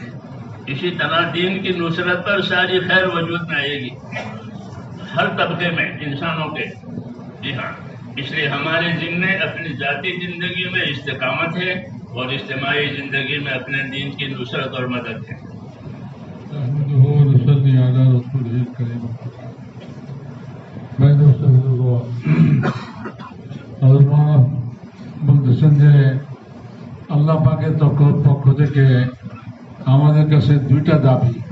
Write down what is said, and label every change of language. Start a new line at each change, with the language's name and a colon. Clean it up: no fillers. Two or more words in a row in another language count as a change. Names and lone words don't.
Urdu: اسی طرح دین کی نصرت پر ساری خیر وجود میں آئے گی، ہر طبقے میں انسانوں کے۔ جی ہاں، اس لیے ہمارے ذمے اپنی ذاتی زندگی میں استقامت ہے اور اجتماعی زندگی میں اپنے دین کی نصرت اور مدد ہے۔
Bangla: বলতেছেন যে আল্লাহ পাকের পক্ষ থেকে আমাদের কাছে দুইটা দাবি।